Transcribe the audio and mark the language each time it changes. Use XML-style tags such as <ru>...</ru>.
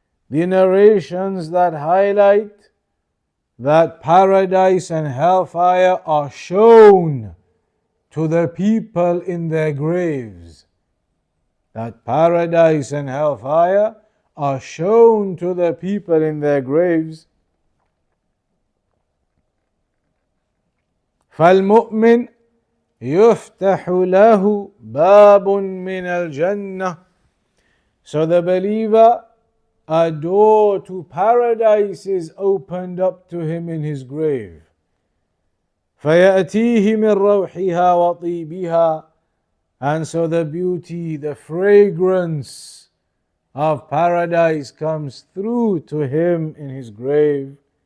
<en>The narrations that highlight that paradise and hellfire are shown to the people in their graves. That paradise and hellfire are shown to the people in their graves.</en> <ar>فالمؤمن يفتح له باب من الجنة.</ar> <en>So the believer, a door to paradise is opened up to him in his grave.</en> <ar>فَيَأْتِيهِ مِنْ رَوْحِهَا وَطِيبِهَا.</ar> <en>And so the beauty, the fragrance of paradise comes through to him in his grave.</en>